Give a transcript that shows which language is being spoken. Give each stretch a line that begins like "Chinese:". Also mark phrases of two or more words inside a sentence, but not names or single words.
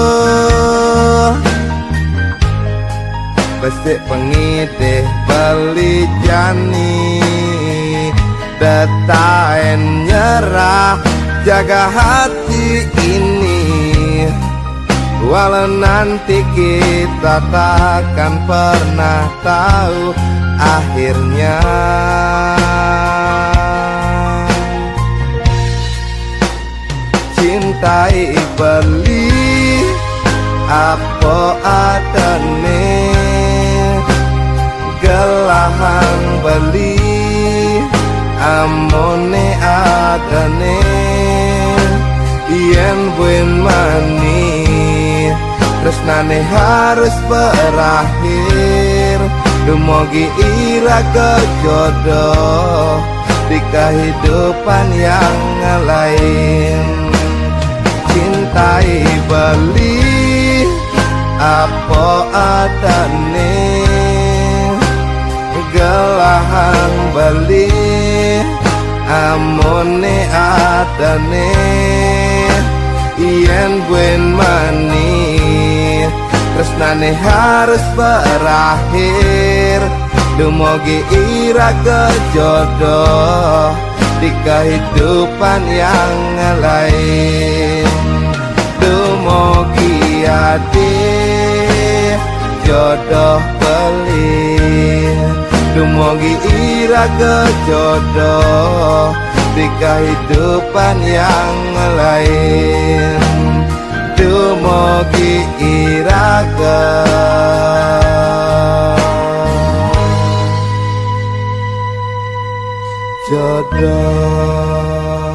Balinese: Besik pengidih beli jani detaen nyerah
Indonesian: jaga hati ini. Walau nanti kita takkan pernah tahu akhirnya.
Balinese: Cintai beli apa adane, gelahang beli amone adane. Yen buen mani tresnane
Indonesian: harus berakhir.
Balinese: Dumugi iraga jodoh
Indonesian: di kehidupan yang lain.
Balinese: Cintai beli apa adane, gelahang beli amone adane. Yen buen mani tresnane
Indonesian: harus berakhir.
Balinese: Dumugi iraga jodoh
Indonesian: di kehidupan yang lain.
Balinese: Dumugi ade jodoh beli. Dumugi iraga jodoh
Indonesian: di kehidupan yang lain.
Balinese: Dumugi iraga jodoh. jodoh.